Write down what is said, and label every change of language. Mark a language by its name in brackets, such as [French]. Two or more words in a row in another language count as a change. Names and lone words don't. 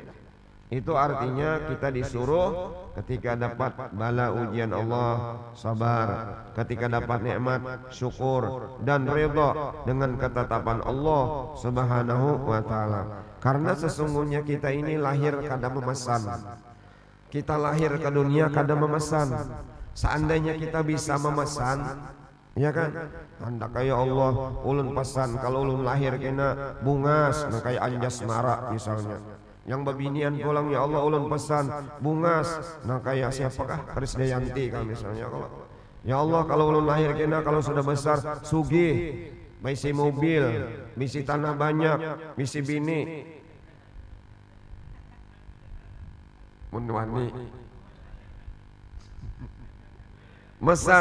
[Indonesian] Itu artinya kita disuruh ketika dapat bala ujian Allah sabar, ketika dapat nikmat syukur dan ridha dengan ketetapan Allah [Arabic] سبحانه وتعالى. [Indonesian] Karena sesungguhnya kita ini lahir kada memesan. Kita lahir ke dunia kada memesan. Seandainya kita bisa memesan, ya kan? Anda kayak Allah, [Banjar] ulun pesan kalau ulun lahir kena bungas, nah kayak anjas mara misalnya. Yang babinian pulang, ya Allah ulun pesan bungas, nah kayak siapakah Krisdayanti kan misalnya. Kalau ya Allah kalau ulun lahir kena kalau sudah besar sugih, bisi mobil, bisi tanah banyak, bisi bini, munwani mesan.